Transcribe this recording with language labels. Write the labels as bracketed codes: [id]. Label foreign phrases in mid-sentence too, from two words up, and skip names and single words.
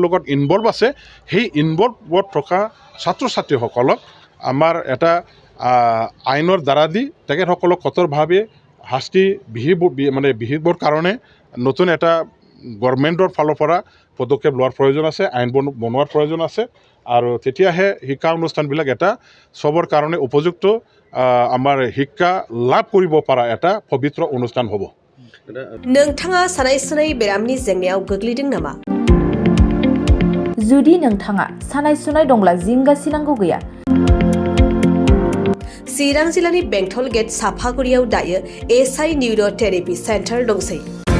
[as] লগত ইনভলভ আছে সেই ইনভলভত থকা ছাত্ৰ ছাত্ৰীসকলক আমাৰ এটা আইনৰ দ্বাৰা দি তেখেতসকলক কঠোৰভাৱে শাস্তি বিহিবৰ কাৰণে নতুন এটা গভৰ্ণমেণ্টৰ ফালৰ পৰা পদক্ষেপ লোৱাৰ প্ৰয়োজন আছে আইন বনোৱাৰ প্ৰয়োজন আছে আৰু তেতিয়াহে শিক্ষা অনুষ্ঠানবিলাক এটা চবৰ কাৰণে উপযুক্ত আমাৰ শিক্ষা লাভ কৰিব পৰা এটা পবিত্ৰ অনুষ্ঠান হ'ব [brx] नोंथाङा सानाय सुनाय बेरामनि जेंनायाव गोग्लैदों नामा जुदि नोंथाङा सानाय सुनाय दंब्ला जिंगासिनांगौ गैया चिरां जिल्लानि बेंटल गेट साफागुरियाव दायो एसआइ निउर' थेरेपि सेन्टार दंसै